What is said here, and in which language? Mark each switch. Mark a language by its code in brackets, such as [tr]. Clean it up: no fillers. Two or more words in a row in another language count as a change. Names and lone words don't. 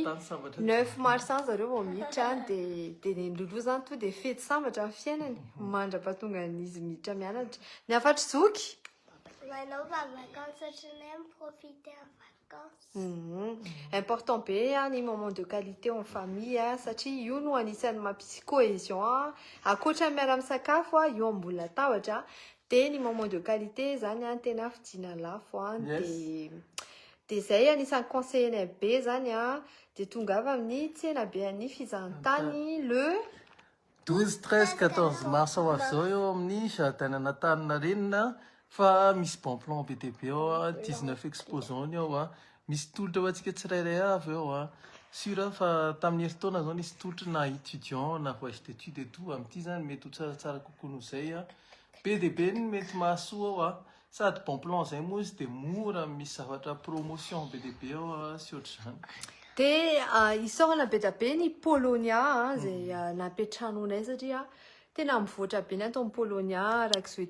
[mg] Fizahantany sambatra. 9 mars zareo vao miditra dia ny loloha zany to dia fety sambatra amin'ny fiainany mandra-pahatonga izy miditra mianatra. Ny afatry zoky. Manova vacances ohatranay miprofiter amin'ny vacances. Important be ny [fr] moment de qualité en famille [mg] satria io no anisan'ny mampisy cohésion akoatra miara-misakafo io ambony latabatra dia ny [fr] moment de qualité [mg] zany tena fidiana lafo dia zay anisan'ny conseillenay be zany dia tonga avy amin'ny tsena be an'ny fizahantany le 12, 13, 14 mars ho avy zao eo amin'ny jardin Antaninarenina fa misy [fr] bon plan [mg] be dia be ao 19 exposants ao misy tolotra ho antsika tsirairay avy ao Sûr fa tamin'ny herintaona zao nisy tolotra na étudiant na [fr] voyage d'études et tout [mg] amin'ity zany mety ho tsaratsara kokoa noho izay be dia be ny mety mahasoa ao sady [fr] bon plan [mg] zay moa izy dia mora misy zavatra promotion be dia be ao sy ohatr'izany. dia isaorana be dia be ny Polonia zay napetrahanonay satria tena mivoatra be ny atao amin'ny Polonia araka izao